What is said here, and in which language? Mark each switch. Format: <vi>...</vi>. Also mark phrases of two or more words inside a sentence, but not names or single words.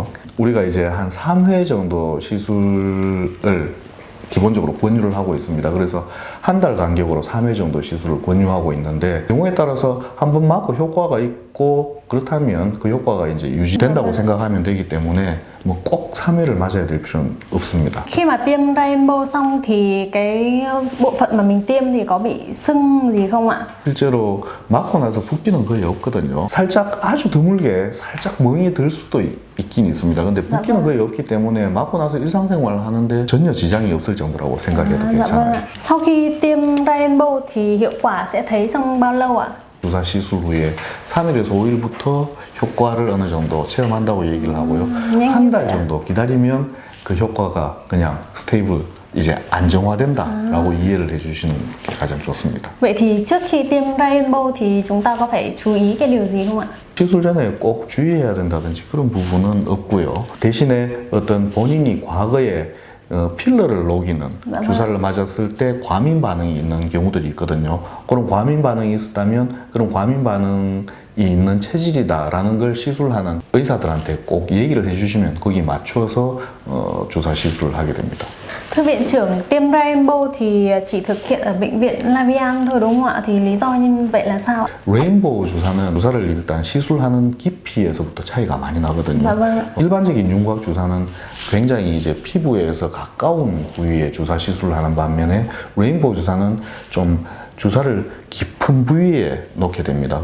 <ko>우리가 이제 한 3회 정도 시술을 기본적으로 권유를 하고 있습니다. 그래서 한 달 간격으로 3회 정도 시술을 권유하고 있는데 경우에 따라서 한 번 맞고 효과가 있고 그렇다면 그 효과가 이제 유지된다고 생각하면 되기 때문에 뭐 꼭 3회를 맞아야 될 필요는 없습니다.</ko> <vi>Khi mà tiêm Rainbow xong thì cái bộ phận mà mình tiêm thì có bị sưng gì không ạ?</vi> <ko>실제로 맞고 나서 붓기는 거의 없거든요. 살짝 아주 드물게 살짝 멍이 들 수도 있긴 있습니다. 근데 붓기는 거의 없기 때문에 맞고 나서 일상생활을 하는데 전혀 지장이 없을 정도라고 생각해도 괜찮아요.</ko> <vi>Sau khi tiêm Rainbow thì hiệu quả sẽ thấy trong bao lâu ạ?</vi> <ko>주사 시술 후에 3일에서 5일부터 효과를 어느 정도 체험한다고 얘기를 하고요. 한 달 정도 기다리면 그 효과가 그냥 스테이블 이제 안정화된다라고 이해를 해주시는 게 가장 좋습니다.</ko> <vi>Vậy thì trước khi tiêm Rainbow thì chúng ta có phải chú ý cái điều gì không ạ?</vi> <ko>시술 전에 꼭 주의해야 된다든지 그런 부분은 없고요. 대신에 어떤 본인이 과거에 필러를 녹이는 주사를 맞았을 때 과민 반응이 있는 경우들이 있거든요. 그런 과민 반응이 있었다면 그런 과민 반응이 있는 체질이다라는 걸 시술하는 의사들한테 꼭 얘기를 해주시면 거기에 맞춰서 주사 시술을 하게 됩니다.</ko> <vi>Thưa viện trưởng, tiêm Rainbow thì chỉ thực hiện ở bệnh viện Lavian thôi đúng không ạ? thì lý do như vậy là sao ạ?</vi> <ko>레인보우 주사는 주사를 일단 시술하는 깊이에서부터 차이가 많이 나거든요. 네, 맞아요. 일반적인 윤곽 주사는 굉장히 이제 피부에서 가까운 부위에 주사 시술을 하는 반면에 레인보우 주사는 좀 주사를 깊은 부위에 넣게 됩니다.</ko>